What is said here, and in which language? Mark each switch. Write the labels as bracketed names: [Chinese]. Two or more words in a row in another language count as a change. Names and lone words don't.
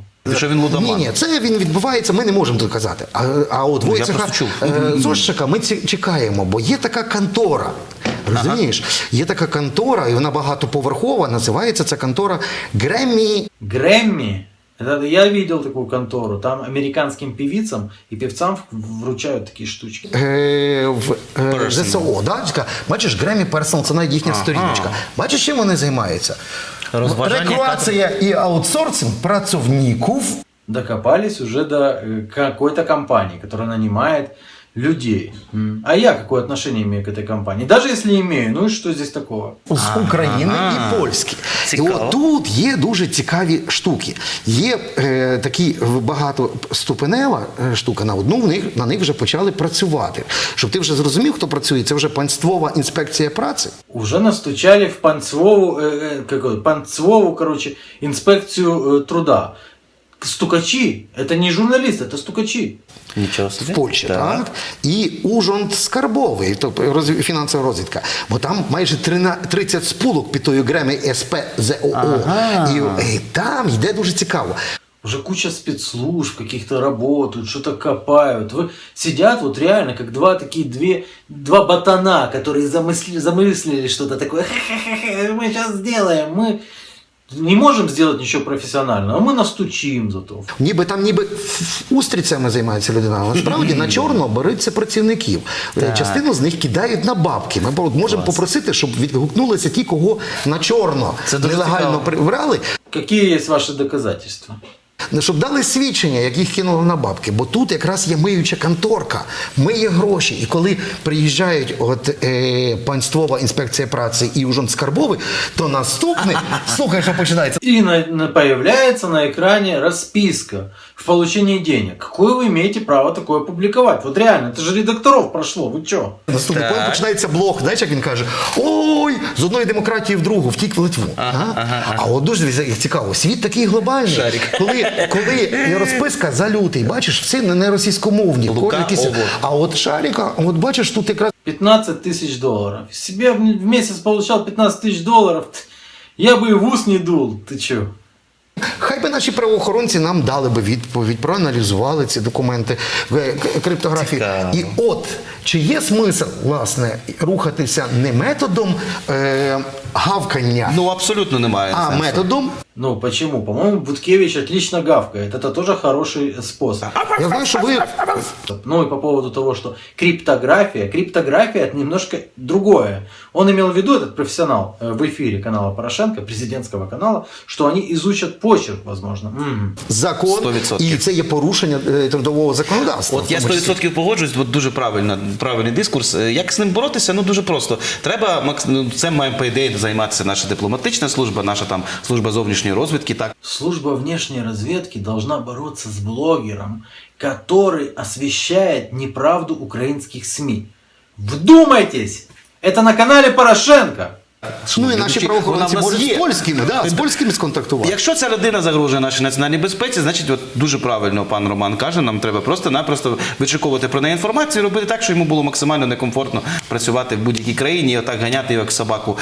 [Ukrainian] Що він лудоман. Ні, це він відбувається, ми не можемо доказати. А от Войцеха Зощика ми чекаємо, бо є така контора. Розумієш? Є така контора, і вона багатоповерхова, називається ця контора Греммі. [Russian] Грэмми? Я видел такую контору. Там американским певицам и певцам вручают такие штучки. В ЗСО, да? [Ukrainian] Бачиш, Греммі Персонал, це навіть їхня сторіночка. Бачиш, чим вони займаються? Рекруація і аутсорсинг працівників. [Russian] Докопались уже до какой-то компании, которая нанимает людей. А я какое отношение имею к этой компании? Даже если имею, ну и что здесь такого? [Ukrainian] З України і Польські. Цікаво. І от тут є дуже цікаві штуки. Є такі багатоступенева штука, на них вже почали працювати. Щоб ти вже зрозумів, хто працює, це вже Панствова інспекція праці. [Russian] Уже настучали в Панцвову, короче, инспекцию труда. Стукачи, это не журналисты, это стукачи. [Ukrainian] Нічого собі. В Польщі, так? І Ужонт Скарбовий, тобто фінансова розвідка. Бо там майже 30 спілок під тою Греммі СПЗОО. І там йде дуже цікаво. [Russian] Уже куча спецслужб каких-то работают, что-то копают. Сидят вот реально как два ботана, которые замыслили что-то такое. Мы сейчас сделаем, мы не можем сделать ничего профессионального, а мы настучим зато. [Ukrainian] Ніби устрицями займається людина, але насправді на чорно беруться працівників. Частину з них кидають на бабки. Ми можемо попросити, щоб відгукнулися ті, кого на чорно нелегально брали. [Russian] Какие есть ваши доказательства? [Ukrainian] Щоб дали свідчення, як їх кинули на бабки. Бо тут якраз є миюча конторка, миє гроші. І коли приїжджають Панствова інспекція праці і Ужонт Скарбовий, то наступний, слухай, що починається. [Russian] И появляется на экране расписка в получении денег. Какое вы имеете право такое публиковать? Вот реально, это же редакторов прошло, вы чё? [Ukrainian] Наступний коли починається блог, знаєш, як він каже, ой, з одної демократії в другу, втік в Литву. А от дуже цікаво, світ такий глобальний. Коли розписка за лютий, бачиш, все не російськомовні. А от Шаріка, от бачиш, тут якраз... [Russian] $15 тысяч. Себе в месяц получал $15 тысяч. Я бы и в ус не дул, ты чё? [Ukrainian] Хай би наші правоохоронці нам дали би відповідь, проаналізували ці документи криптографії. Цікаво. І от, чи є смисл, власне, рухатися не методом гавкання, Ну, абсолютно немає а сенсу. методом... [Russian] Ну, почему? По-моему, Буткевич отлично гавкает. Это тоже хороший способ. [Ukrainian] Я знаю, що ви... [Russian] Ну и по поводу того, что криптография это немножко другое. Он имел в виду, этот профессионал, в эфире канала Порошенко, президентского канала, что они изучат почерк, возможно. [Ukrainian] закон, 100%. і це є порушення трудового законодавства. От я в тому числі. 100% погоджуюсь, от дуже правильний дискурс. Як з ним боротися? Ну дуже просто. Треба, це має по ідеї займатися наша дипломатична служба, наша там служба зовнішньої розвідки. Так. [Russian] Служба внешней разведки должна бороться с блогером, который освещает неправду украинских СМИ. Вдумайтесь! Это на канале Порошенко! [Ukrainian] Ну і наші правоохоронці Вона в нас можуть є. з польськими сконтактувати. Якщо ця людина загрожує нашій національній безпеці, значить от дуже правильно пан Роман каже, нам треба просто-напросто вичековувати про неї інформацію і робити так, щоб йому було максимально некомфортно працювати в будь-якій країні і отак ганяти його як собаку.